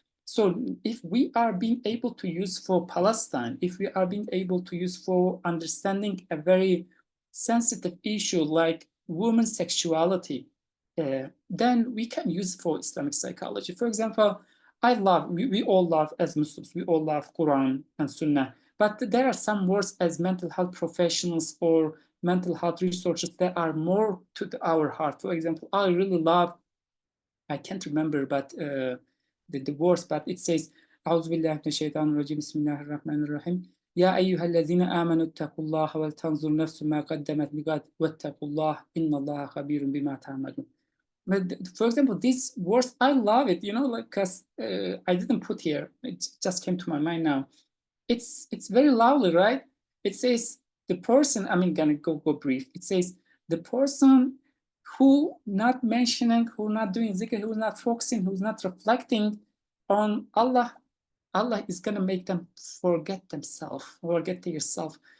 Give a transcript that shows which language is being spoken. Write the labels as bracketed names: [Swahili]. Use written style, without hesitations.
[English] So if we are being able to use for Palestine, if we are being able to use for understanding a very sensitive issue like women's sexuality, then we can use for Islamic psychology. For example, we all love, as Muslims, we all love Quran and Sunnah, but there are some words as mental health professionals or mental health researchers that are more to our heart. For example, I really love, I can't remember, but the words, but it says, [Arabic] أعوذ بالله من الشيطان الرجيم بسم الله الرحمن الرحيم يا أيها الذين آمنوا اتقوا الله ولتنظر نفس ما قدمت لغد واتقوا الله إن الله خبير بما تعملون. [English] But for example, these words, I love it, like, because I didn't put here, it just came to my mind now. It's very lovely, right? It says the person, I'm gonna go brief. It says the person who not mentioning, who not doing zikr, who's not focusing, who's not reflecting on Allah, Allah is gonna make them forget themselves, forget themselves.